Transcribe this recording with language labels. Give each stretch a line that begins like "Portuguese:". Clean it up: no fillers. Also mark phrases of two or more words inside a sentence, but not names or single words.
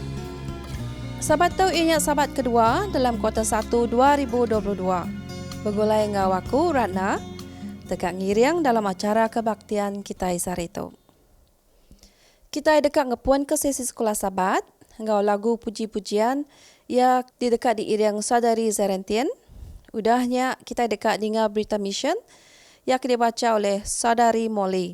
Iban: Sabat tu ianya Sabat kedua dalam kuartal 1 2022. Begulai ngau aku Ratna dekat ngiriang dalam acara kebaktian kita hari tu. Kita dekat ngepuan ke sesi sekolah Sabat, ngau lagu puji-pujian ia di dekat di iriang Saudari Zerentian. Udahnya kita dekat dengar berita mission
Malay: yang dibaca oleh
Iban: Saudari Molly.